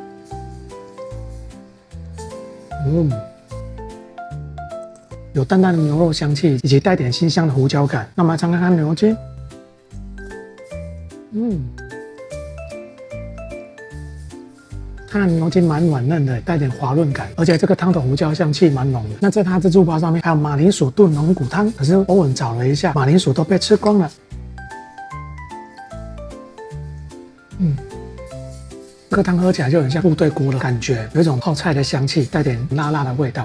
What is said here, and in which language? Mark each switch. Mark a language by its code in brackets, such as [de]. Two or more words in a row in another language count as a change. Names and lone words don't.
[zh] 有淡淡的牛肉香氣，以及帶點辛香的胡椒感。那我們來嘗看看牛筋。它的牛筋蠻軟嫩的，帶點滑潤感，而且這個湯頭胡椒香氣蠻濃的。那在它這豬扒上面還有馬鈴薯燉龍骨湯，可是歐文找了一下，馬鈴薯都被吃光了。這個湯喝起來就很像部隊鍋的感覺，有一種泡菜的香氣，帶點辣辣的味道。